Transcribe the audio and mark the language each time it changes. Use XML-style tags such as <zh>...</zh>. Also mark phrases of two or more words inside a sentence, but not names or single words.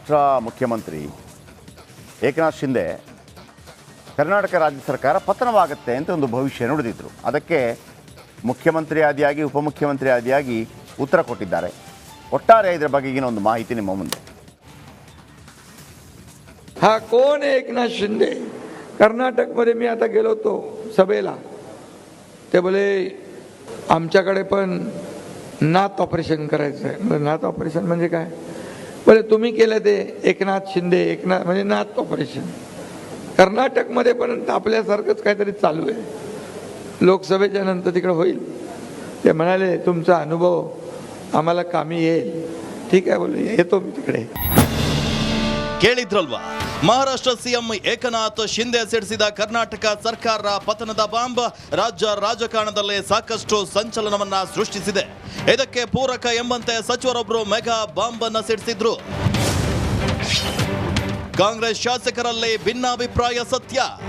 <kn>ರಾಷ್ಟ್ರ ಮುಖ್ಯಮಂತ್ರಿ ಏಕನಾಥ್ ಶಿಂದೆ ಕರ್ನಾಟಕ ರಾಜ್ಯ ಸರ್ಕಾರ ಪತನವಾಗುತ್ತೆ ಅಂತ ಒಂದು ಭವಿಷ್ಯ ನುಡಿದಿದ್ರು. ಅದಕ್ಕೆ ಮುಖ್ಯಮಂತ್ರಿ ಆದಿಯಾಗಿ ಉಪಮುಖ್ಯಮಂತ್ರಿ ಆದಿಯಾಗಿ ಉತ್ತರ ಕೊಟ್ಟಿದ್ದಾರೆ. ಒಟ್ಟಾರೆ ಇದರ ಬಗೆಗಿನ ಒಂದು ಮಾಹಿತಿ ನಿಮ್ಮ ಮುಂದೆ.</kn> <mr>हा कोण आहे एकनाथ शिंदे? कर्नाटकमध्ये मी आता गेलो होतो सभेला, ते बोले आमच्याकडे पण नात ऑपरेशन करायचं आहे. नात ऑपरेशन म्हणजे काय? बोले तुम्ही केलं ते एकनाथ शिंदे, एकनाथ म्हणजे नात ऑपरेशन. कर्नाटकमध्ये पण आपल्यासारखंच काहीतरी चालू आहे. लोकसभेच्या नंतर तिकडे होईल. ते म्हणाले तुमचा अनुभव आम्हाला कामी येईल. ठीक आहे बोले, येतो मी तिकडे.</mr> <kn>ಕೇಳಿದ್ರಲ್ವಾ, ಮಹಾರಾಷ್ಟ್ರ ಸಿಎಂ ಏಕನಾಥ್ ಶಿಂದೆ ಸಿಡಿಸಿದ ಕರ್ನಾಟಕ ಸರ್ಕಾರ ಪತನದ ಬಾಂಬ್ ರಾಜ್ಯ ರಾಜಕಾರಣದಲ್ಲೇ ಸಾಕಷ್ಟು ಸಂಚಲನವನ್ನ ಸೃಷ್ಟಿಸಿದೆ. ಇದಕ್ಕೆ ಪೂರಕ ಎಂಬಂತೆ ಸಚಿವರೊಬ್ಬರು ಮೆಗಾ ಬಾಂಬ್ ಅನ್ನ ಸಿಡಿಸಿದ್ರು. ಕಾಂಗ್ರೆಸ್ ಶಾಸಕರಲ್ಲಿ ಭಿನ್ನಾಭಿಪ್ರಾಯ ಸತ್ಯ.</kn>